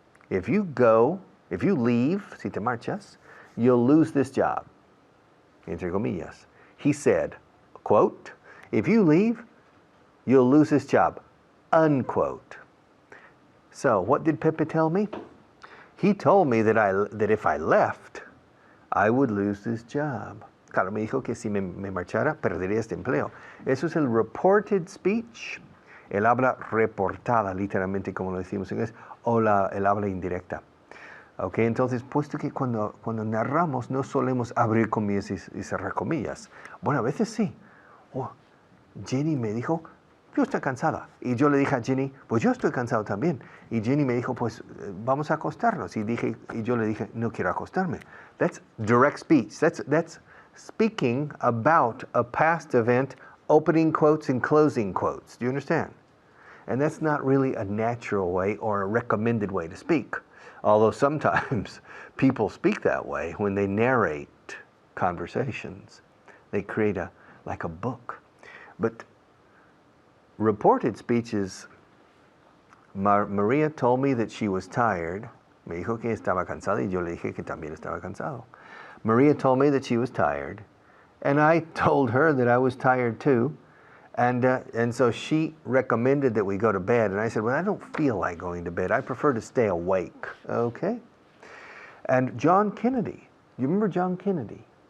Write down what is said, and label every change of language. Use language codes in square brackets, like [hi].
[en] If you leave, [es] si te marchas, [en] you'll lose this job. [es] Entre comillas. [en] He said, quote, if you leave, you'll lose this job, unquote. So what did Pepe tell me? He told me that if I left, I would lose this job. [es] Claro, me dijo que si me marchara, perdería este empleo. Eso es el reported speech, el habla reportada, literalmente como lo decimos en inglés, o el habla indirecta. Ok, entonces, puesto que cuando narramos no solemos abrir comillas y cerrar comillas. Bueno, a veces sí. Oh, Jenny me dijo, yo estoy cansada. Y yo le dije a Jenny, pues yo estoy cansado también. Y Jenny me dijo, pues vamos a acostarnos. Y yo le dije, no quiero acostarme. [en] That's direct speech. That's speaking about a past event, opening quotes and closing quotes. Do you understand? And that's not really a natural way or a recommended way to speak. Although sometimes people speak that way when they narrate conversations. They create like a book. But reported speech is, Maria told me that she was tired. [es] Me dijo que estaba cansada y yo le dije que también estaba cansado. [en] Maria told me that she was tired. And I told her that I was tired too. And so she recommended that we go to bed. And I said, well, I don't feel like going to bed. I prefer to stay awake. Okay? And John Kennedy. You remember John Kennedy?